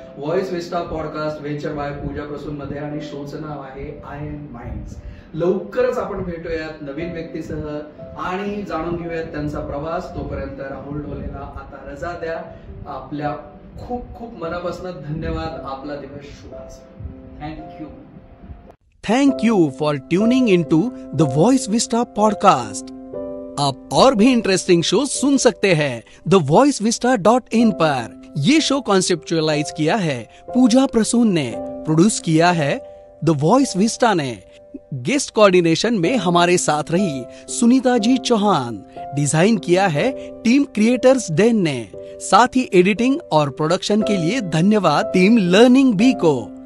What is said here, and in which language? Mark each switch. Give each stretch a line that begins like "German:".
Marathi: Voice विस्टा podcast venture bye पूजा प्रसून मध्ये, आणि शोचं नाव आहे आयन माइंड्स. लवकरच आपण भेटूयात नवीन व्यक्तीसह आणि जाणून घेऊयात त्यांचा प्रवास. तोपर्यंत राहुल ढोलेला आता रजा द्या. आपल्या खूप खूप मनापासून धन्यवाद. आपला दिवस शुभ असो. Thank you.
English: Thank you for tuning into the voice vista podcast.
Hindi: आप और भी इंटरेस्टिंग शो सुन सकते हैं thevoicevista.in पर. ये शो कॉन्सेप्चुअलाइज किया है पूजा प्रसून ने, प्रोड्यूस किया है द वॉइस विस्टा ने. गेस्ट कोऑर्डिनेशन में हमारे साथ रही सुनीता जी चौहान. डिजाइन किया है टीम क्रिएटर्स डेन ने. साथ ही एडिटिंग और प्रोडक्शन के लिए धन्यवाद टीम लर्निंग बी को.